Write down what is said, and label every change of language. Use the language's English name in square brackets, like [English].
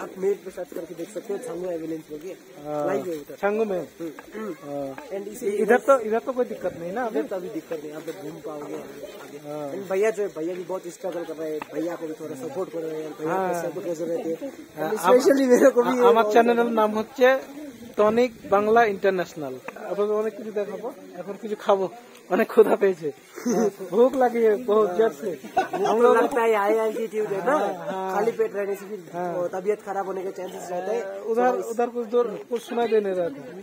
[Hindi] आप नेट पे सर्च करके देख सकते हो, संगो एम्बुलेंस हो गया लाइव है उधर छंगू में। [English] and [Hindi] इधर तो कोई दिक्कत नहीं ना, अभी तो अभी दिक्कत नहीं, आप घूम पाओगे आगे। भैया जो है, भैया भी बहुत स्ट्रगल कर रहे हैं, भैया को भी थोड़ा सपोर्ट कर रहे हैं, भैया को सपोर्ट कर रहे थे। स्पेशली मेरे को भी [Bangla] আমার চ্যানেলের নাম হচ্ছে টনিক বাংলা ইন্টারন্যাশনাল। আপনাদের অনেক কিছু দেখাবো, এখন কিছু খাবো, অনেক ক্ষুধা পেয়েছে, [Hindi] भूख लगी है बहुत जोर से। हम लोग लगता है हाई एल्टीट्यूड है ना, खाली पेट रहने से भी तबीयत खराब होने के चांसेस रहते हैं। उधर कुछ दूर कुछ सुनाई देने रहता है।